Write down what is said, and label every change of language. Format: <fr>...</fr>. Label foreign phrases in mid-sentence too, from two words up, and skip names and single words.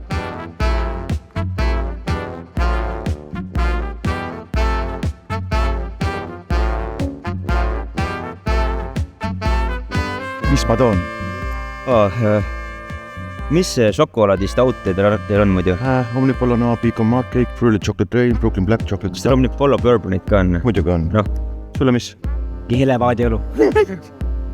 <et>Mis ma toon? Mis šokolaadist aute teil on muidu? Omnipollo Pecan Mark Cake, Fruity Chocolate Rain, Brooklyn Black Chocolate. Omnipollo Bourbonit ka on? Muidugi on. No. Sulle mis? Kihilevaadi õlu.</et>